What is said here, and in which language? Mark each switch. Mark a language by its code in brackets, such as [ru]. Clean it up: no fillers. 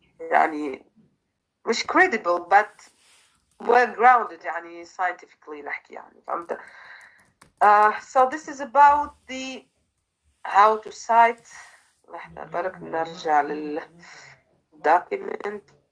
[ar] يعني مش [en] credible but well grounded [ar] يعني scientifically نحكي يعني فهمت. [en] So this is about the how to cite. [ar] لحظة برك نرجع لل document.